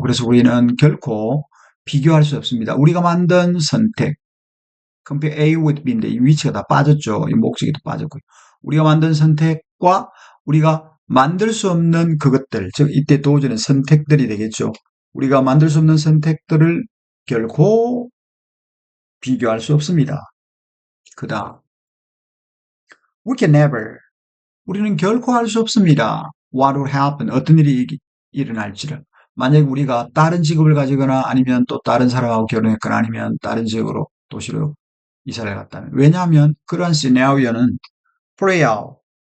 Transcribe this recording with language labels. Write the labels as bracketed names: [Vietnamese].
[Korean] 그래서 우리는 결코 비교할 수 없습니다. 우리가 만든 선택, [English] compare A with B [Korean] 인데 이 위치가 다 빠졌죠. 이 목적이 다 빠졌고요. 우리가 만든 선택과 우리가 만들 수 없는 그것들, 즉 이때 도저는 선택들이 되겠죠. 우리가 만들 수 없는 선택들을 결코 비교할 수 없습니다. 그다음, [English] we can never. [Korean] 우리는 결코 알 수 없습니다. [English] What will happen? [Korean] 어떤 일이 일어날지를. 만약 우리가 다른 직업을 가지거나 아니면 또 다른 사람하고 결혼했거나 아니면 다른 지역으로 도시로 이사를 갔다면. 왜냐하면 그러한 시나리오는 [English] play out.